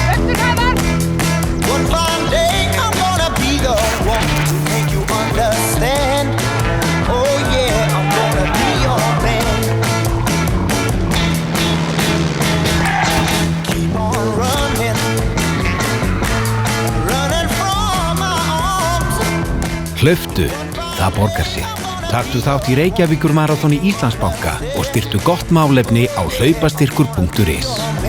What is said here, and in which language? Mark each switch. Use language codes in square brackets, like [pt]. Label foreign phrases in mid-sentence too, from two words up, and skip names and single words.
[en] One fine day I'm gonna be the one to make you understand. Oh yeah, I'm gonna be your man. Keep on running. Running from my arms. [is] Hlauptu, það borgar sig. Taktu þátt í Reykjavíkur maraþoni Íslandsbanka og styrktu gott málefni á hlaupastyrkur.is.